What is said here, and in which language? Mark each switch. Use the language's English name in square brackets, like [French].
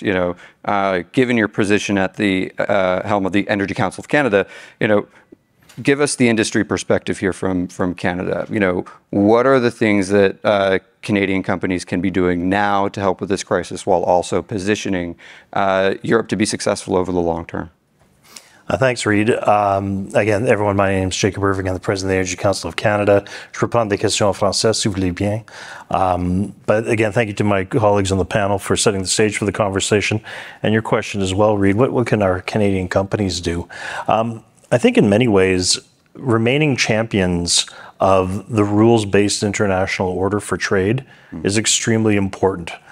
[English] Given your position at the helm of the Energy Council of Canada, give us the industry perspective here from Canada. What are the things that Canadian companies can be doing now to help with this crisis while also positioning Europe to be successful over the long term? Thanks, Reid. Again, everyone, my name is Jacob Irving. I'm the President of the Energy Council of Canada. [French] Je peux prendre des questions en français, si vous voulez bien. [English] But again, thank you to my colleagues on the panel for setting the stage for the conversation. And your question as well, Reid, what can our Canadian companies do? I think in many ways, remaining champions of the rules-based international order for trade is extremely important.